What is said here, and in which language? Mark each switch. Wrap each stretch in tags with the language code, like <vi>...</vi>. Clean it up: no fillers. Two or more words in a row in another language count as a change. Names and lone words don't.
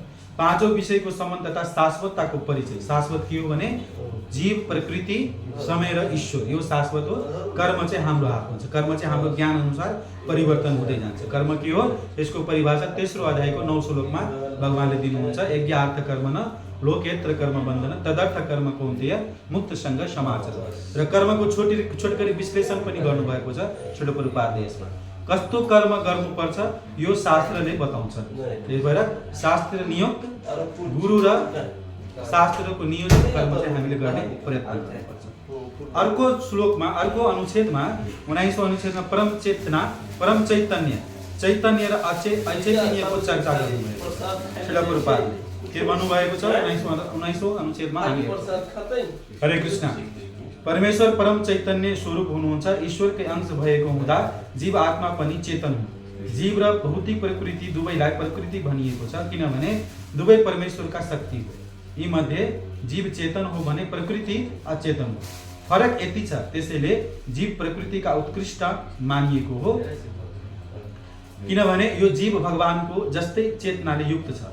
<ne>5औं विषयको सम्बन्ध तथा शाश्वतताको परिचय। शाश्वत के हो भने जीव, प्रकृति, समय र ईश्वर, यो शाश्वत हो। कर्म चाहिँ हाम्रो हातमा छ, कर्म चाहिँ हाम्रो ज्ञान अनुसार परिवर्तन हुँदै जान्छ। कर्म के हो यसको परिभाषा 3रो अध्यायको 9 श्लोकमा भगवानले दिनुहुन्छ।</ne> <sa>यज्ञार्थ कर्म न लोकेत्र कर्म बन्धन तदर्थ कर्म कौन्तेय मुक्तसँग समाचार।</sa> <ne>र कर्मको छोटकरी विश्लेषण पनि गर्नुभएको छ श्रील प्रभुपादले यसमा। कस्तो कर्म गर्नुपर्छ यो शास्त्रले बताउँछ। त्यही भएर शास्त्र नियुक्त गुरु र शास्त्रको नियोजित कर्म चाहिँ हामीले गर्ने प्रयत्न गर्नुपर्छ। अर्को श्लोकमा, अर्को अनुच्छेदमा 19औं अनुच्छेदमा परम चेतना, परम चैतन्य, चैतन्य र अचैतन्यको चर्चा गर्नुभएको छ श्रील प्रभुपादले। के भन्नुभएको छ 19औं अनुच्छेदमा? हरे कृष्ण। परमेश्वर परम चैतन्य स्वरूप हुनुहुन्छ। ईश्वरकै अंश भएको हुँदा जीव आत्मा पनि चेतन हो। जीव र भौतिक प्रकृति दुवैलाई प्रकृति भनिएको छ, किनभने दुवै परमेश्वरका शक्ति हो। यी मध्ये जीव चेतन हो भने प्रकृति अचेतन हो। फरक यति छ, त्यसैले जीव प्रकृतिका उत्कृष्ट मानिएको हो, किनभने यो जीव भगवानको जस्तै चेतनाले युक्त छ।</ne>